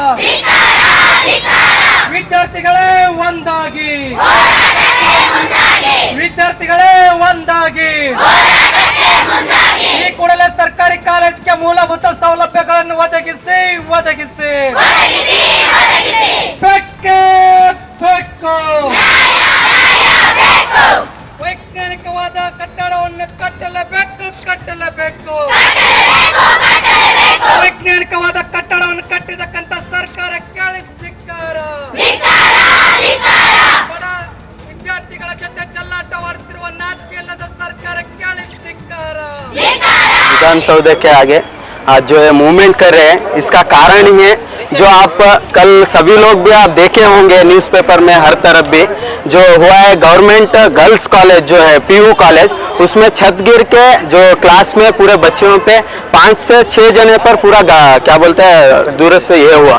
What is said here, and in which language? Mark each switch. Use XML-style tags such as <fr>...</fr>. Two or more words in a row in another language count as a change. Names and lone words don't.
<kn>ವಿದ್ಯಾರ್ಥಿಗಳೇ ಒಂದಾಗಿ ಈ ಕೂಡಲೇ ಸರ್ಕಾರಿ ಕಾಲೇಜಿಗೆ ಮೂಲಭೂತ ಸೌಲಭ್ಯಗಳನ್ನು ಒದಗಿಸಿ ವೈಜ್ಞಾನಿಕವಾದ ಕಟ್ಟಡವನ್ನು ಕಟ್ಟಲೇಬೇಕು ವೈಜ್ಞಾನಿಕವಾದ ಕಟ್ಟಡವನ್ನು ಕಟ್ಟಿದಕ್ಕಂತ ಸರ್ಕಾರ ಕೇಳಿ ಧಿಕ್ಕಾರ ಬಡ ವಿದ್ಯಾರ್ಥಿಗಳ ಜೊತೆ ಚೆಲ್ಲಾಟವಾಡುತ್ತಿರುವ ನಾಚಿಕೆ ಇಲ್ಲದ ಸರ್ಕಾರ ಕೇಳಿ ಧಿಕ್ಕಾರ।</kn> <hi>विधानसौधे के आगे आज जो है मूवमेंट कर रहे हैं, इसका कारण ही है जो आप कल सभी लोग भी आप देखे होंगे न्यूज़पेपर में हर तरफ भी जो हुआ है। गवर्नमेंट गर्ल्स कॉलेज जो है पीयू कॉलेज, उसमें छत गिर के जो क्लास में पूरे बच्चों पे 5 से 6 जने पर पूरा क्या बोलते हैं दूर से ये हुआ।</hi>